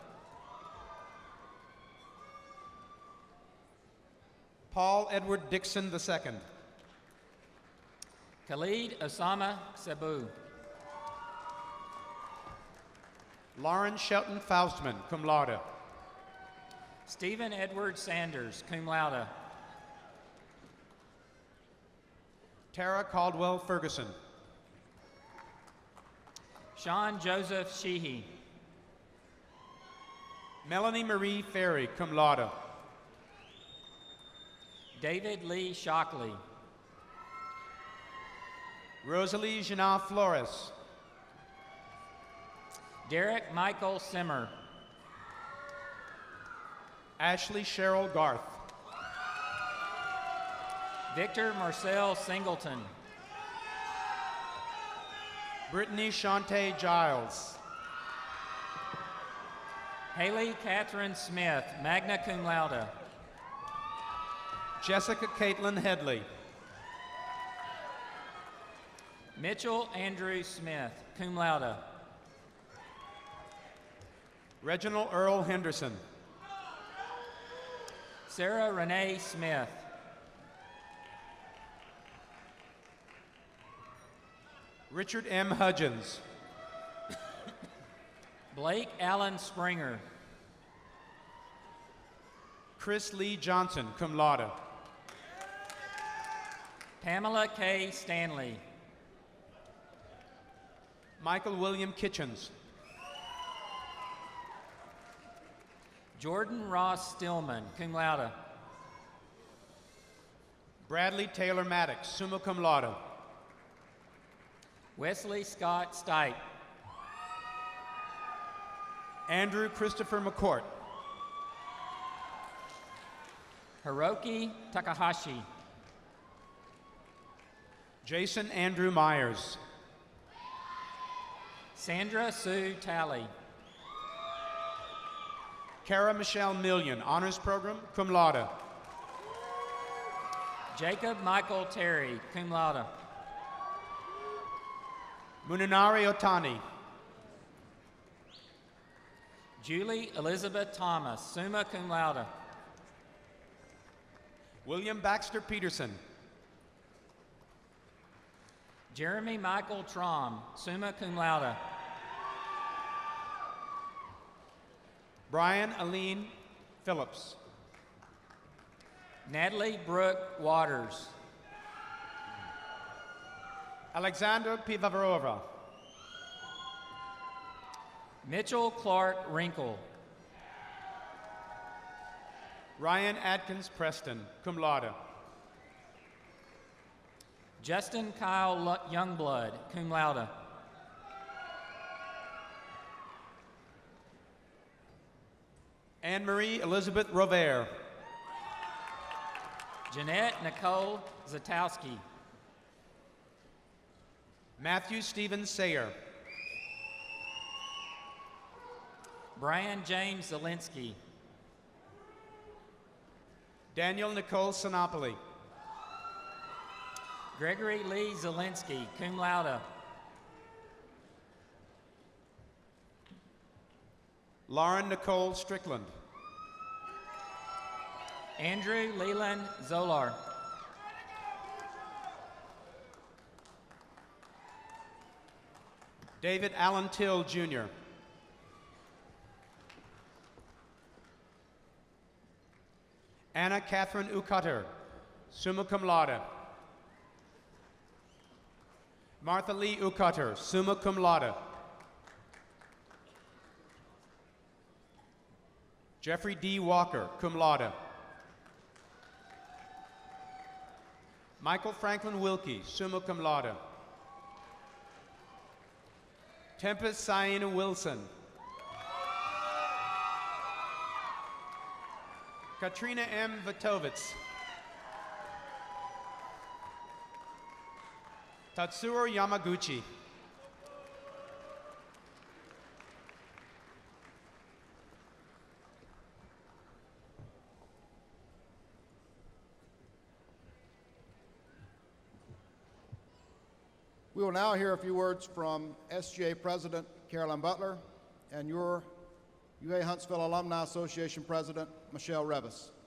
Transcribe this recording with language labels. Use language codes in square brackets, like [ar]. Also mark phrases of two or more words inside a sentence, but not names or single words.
[en] Paul Edward Dixon II. Khalid Osama Sabu. Lauren Shelton Faustman, [la] cum laude. [en] Stephen Edward Sanders, [la] cum laude. [en] Tara Caldwell Ferguson. Sean Joseph Sheehy. Melanie Marie Ferry, [la] cum laude. [en] David Lee Shockley. Rosalie Jana Flores. Derek Michael Simmer. Ashley Cheryl Garth. Victor Marcel Singleton. Brittany Shantae Giles. Haley Catherine Smith, [la] magna cum laude. [en] Jessica Caitlin Headley. Mitchell Andrew Smith, [la] cum laude. [en] Reginald Earl Henderson. Sarah Renee Smith. Richard M. Hudgens. Blake Allen Springer. Chris Lee Johnson, [la] cum laude. [en] Pamela K. Stanley. Michael William Kitchens. Jordan Ross Stillman, [la] cum laude. [en] Bradley Taylor Maddox, [la] summa cum laude. [en] Wesley Scott Stipe. Andrew Christopher McCourt. Hiroki Takahashi. Jason Andrew Myers. Sandra Sue Talley. Kara Michelle Million, Honors Program, [la] cum laude. [en] Jacob Michael Terry, [la] cum laude. [en] Munanari Otani. Julie Elizabeth Thomas, [la] summa cum laude. [en] William Baxter Peterson. Jeremy Michael Trom, [la] summa cum laude. [en] Brian Aline Phillips. Natalie Brooke Waters. Alexander Pivavarova. Mitchell Clark Wrinkle. Ryan Adkins Preston, [la] cum laude. [en] Justin Kyle Youngblood, [la] cum laude. [en] Anne-Marie Elizabeth Rovere. Jeanette Nicole Zatowski. Matthew Stephen Sayer. Brian James Zelinsky. Daniel Nicole Sinopoli. Gregory Lee Zelinsky, [la] cum laude. [en] Lauren Nicole Strickland. Andrew Leland Zolar. David Allen Till, Jr. Anna Catherine Ucutter, [la] summa cum laude. [en] Martha Lee Ucutter, [la] summa cum laude. [en] Jeffrey D. Walker, [la] cum laude. [en] Michael Franklin Wilkie, [la] summa cum laude. [en] Tempest Siena Wilson. Katrina M. Vitovitz. Tatsuro Yamaguchi. We will now hear a few words from SGA President Carolyn Butler and your UAHuntsville Alumni Association President Michelle Revis.